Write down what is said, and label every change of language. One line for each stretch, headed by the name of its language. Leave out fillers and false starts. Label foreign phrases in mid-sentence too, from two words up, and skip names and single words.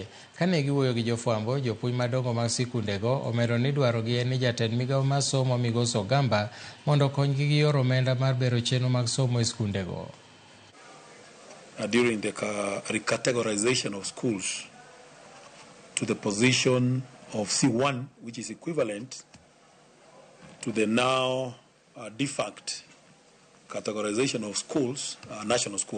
Luo (Kenya and Tanzania): Kane giwuoyo gi jofwambo, jopuonj madongo mag sikundego omedo ni dwarogi en ni jatend migawo mar somo Migosi Ogamba mondo okonygi gi yor omenda mar bero chenro mag somo e sikundego.
English: During the recategorization of schools to the position of C1, which is equivalent to the now de facto categorization of schools, national school.